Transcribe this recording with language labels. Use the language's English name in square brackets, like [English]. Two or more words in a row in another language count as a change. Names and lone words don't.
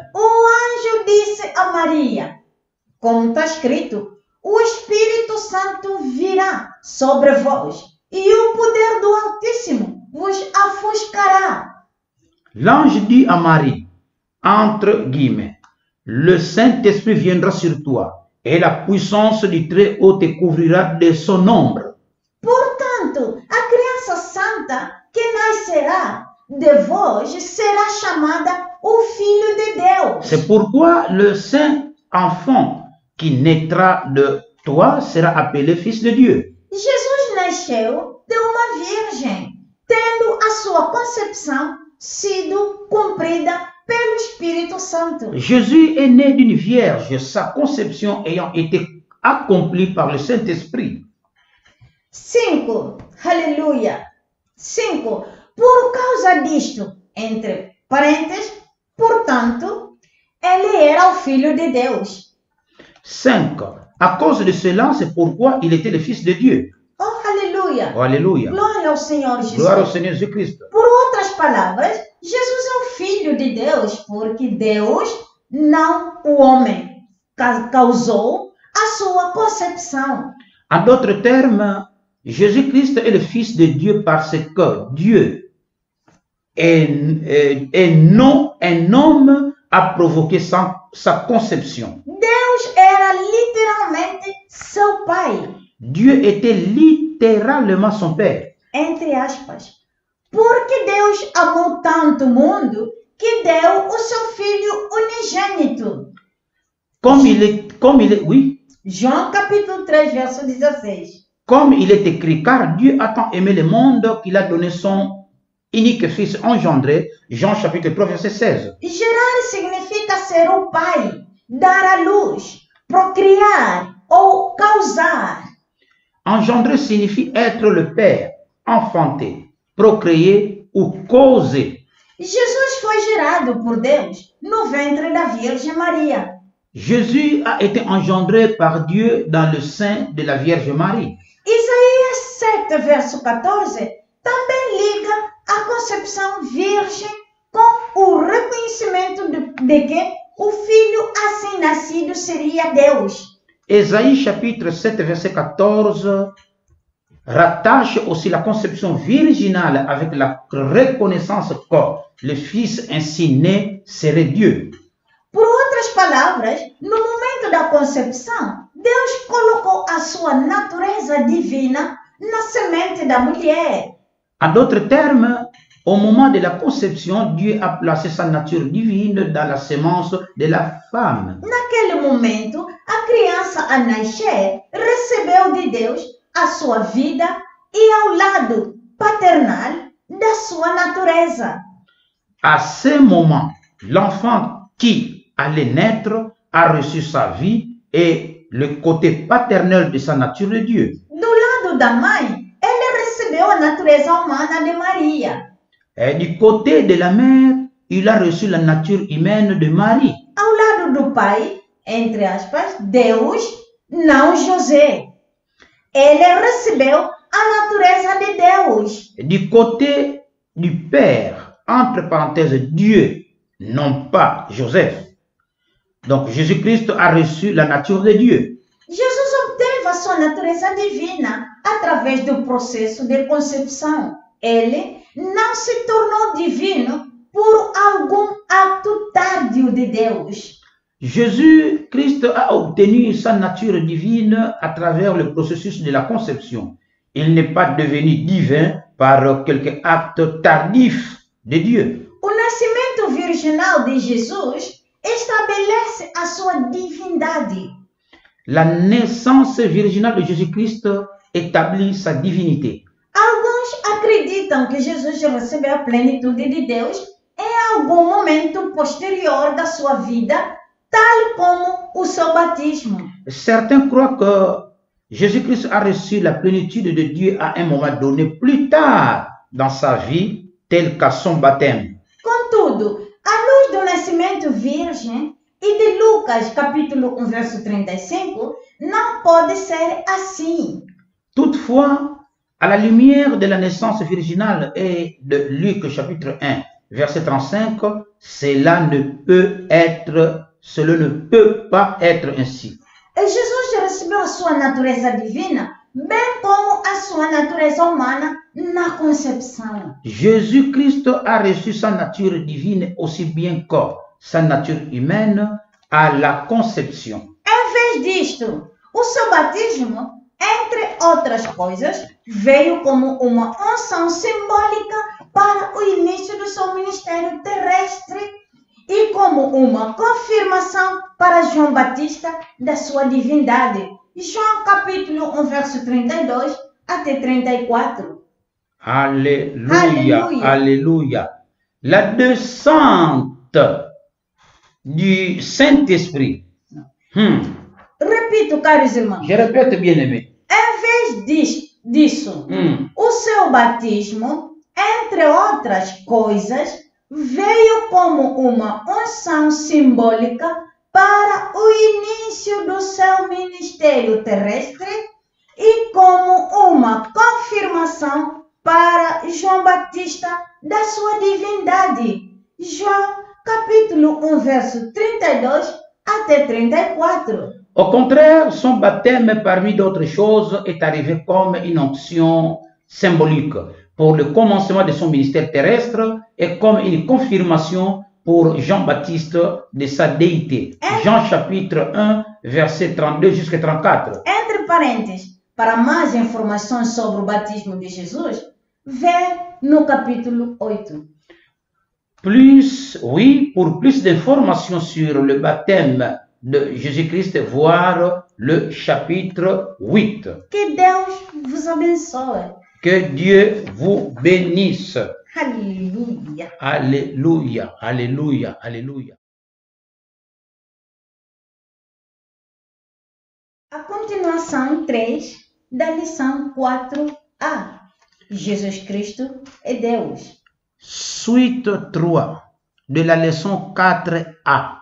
[Portuguese] O anjo disse a Maria, como está escrito, o Espírito Santo virá sobre vós e o poder do Altíssimo vos ofuscará. [French] L'ange dit à Marie, entre guillemets, le Saint-Esprit viendra sur toi et la puissance du Très-Haut te couvrira de son ombre. [Portuguese] Portanto, a criança santa que nascerá de vós será chamada o Filho de Deus. [French] C'est pourquoi le saint enfant qui naîtra de toi sera appelé Fils de Dieu. [Portuguese] Jesus nasceu de uma virgem, tendo a sua concepção sido cumprida pelo Espírito Santo. [French] Jésus est né d'une vierge, sa conception ayant été accomplie par le Saint-Esprit. 5. [Portuguese] Aleluia. 5. Por causa disto, entre parênteses, portanto, ele era o Filho de Deus. 5. [French] À cause de cela, c'est pourquoi il était le Fils de Dieu. [Portuguese] Oh, aleluia. [French] Oh, alléluia. [Portuguese] Glória ao Senhor Jesus. [French] Gloire au Seigneur Jésus-Christ. [Portuguese] Por outras palavras, Jesus é o Filho de Deus, porque Deus, não o homem, causou a sua concepção. [French] En d'autres termes, Jésus-Christ est le Fils de Dieu parce que Dieu et non un homme a provoqué sa conception. [Portuguese] Deus era literalmente seu pai. [French] Dieu était littéralement son Père. [Portuguese] Entre aspas. Porque Deus amou tanto o mundo que deu o seu Filho unigênito. [French] Comme il est, oui. [Portuguese] João capítulo 3, verso 16. [French] Comme il est écrit, car Dieu a tant aimé le monde qu'il a donné son unique Fils engendré, Jean chapitre 3, verset 16. [Portuguese] Gerar significa ser o pai, dar à luz, procriar ou causar. [French] Engendrer signifie être le Père, enfanter, procréer ou causer. [Portuguese] Jesus foi gerado por Deus no ventre da Virgem Maria. [French] Jésus a été engendré par Dieu dans le sein de la Vierge Marie. [Portuguese] Isaías 7, verso 14, também liga a concepção virgem com o reconhecimento de que o filho assim nascido seria Deus. [French] Ésaïe chapitre 7, verset 14 rattache aussi la conception virginale avec la reconnaissance que le Fils ainsi né serait Dieu. [Portuguese] Por outras palavras, no momento da concepção, Deus colocou a sua natureza divina na semente da mulher. [French] En d'autres termes, au moment de la conception, Dieu a placé sa nature divine dans la semence de la femme. [Portuguese] Naquele momento, a criança a nascer recebeu de Deus a sua vida e ao lado paternal da sua natureza. [French] À ce moment, l'enfant qui allait naître a reçu sa vie et le côté paternel de sa nature de Dieu. [Portuguese] Do lado da mãe, ele recebeu a natureza humana de Maria. [French] Et du côté de la mère, il a reçu la nature humaine de Marie. [Portuguese] Ao lado do pai, entre aspas, Deus, não José. Ele recebeu a natureza de Deus. [French] Du côté du Père, entre parenthèses, Dieu, non pas Joseph. Donc Jésus-Christ a reçu la nature de Dieu. [Portuguese] Jesus obteve a sua natureza divina através do processo de concepção. Ele não se tornou divino por algum ato tardio de Deus. [French] Jésus-Christ a obtenu sa nature divine à travers le processus de la conception. Il n'est pas devenu divin par quelque acte tardif de Dieu. [Portuguese] O nascimento virginal de Jesus estabelece a sua divindade. [French] La naissance virginale de Jésus-Christ établit sa divinité. [Portuguese] Alguns acreditam que Jesus recebeu a plenitude de Deus em algum momento posterior da sua vida, tal como o seu batismo. [French] Certains croient que Jésus-Christ a reçu la plénitude de Dieu à un moment donné plus tard dans sa vie, tel qu'à son baptême. [Portuguese] Contudo, à luz do nascimento virgem e de Lucas capítulo 1, verso 35, não pode ser assim. [French] Toutefois, à la lumière de la naissance virginale et de Luc chapitre 1, verset 35, cela ne peut pas être ainsi. [Portuguese] Jesus recebeu a sua natureza divina, bem como a sua natureza humana na concepção. [French] Jésus-Christ a reçu sa nature divine aussi bien que sa nature humaine à la conception. [Portuguese] Em vez disto, o seu batismo, entre outras coisas, veio como uma unção simbólica para o início do seu ministério terrestre e como uma confirmação para João Batista da sua divindade. João capítulo 1, verso 32 até 34. [French] Alléluia, Alléluia. alléluia. La descente du Saint-Esprit. [Portuguese] Repito, caros irmãos, [French] Je répète, bien-aimé. [Portuguese] em vez disso, o seu batismo, entre outras coisas, veio como uma unção simbólica para o início do seu ministério terrestre e como uma confirmação para João Batista da sua divindade. João capítulo 1, verso 32 até 34. [French] Au contraire, son baptême, parmi d'autres choses, est arrivé comme une onction symbolique pour le commencement de son ministère terrestre et comme une confirmation pour Jean-Baptiste de sa déité. Jean chapitre 1, verset 32 jusqu'à 34. [Portuguese] Entre parênteses, para mais informações sobre o batismo de Jesus, vê no capítulo 8. [French] Pour plus d'informations sur le baptême de Jésus-Christ, voir le chapitre 8. [Portuguese] Que Deus vos abençoe. [French] Que Dieu vous bénisse. [Portuguese] Aleluia. [French] Alléluia, alléluia, alléluia. [Portuguese] A continuação 3 da lição 4a. Jesus Cristo é Deus. [French] Suite 3 de la leçon 4a.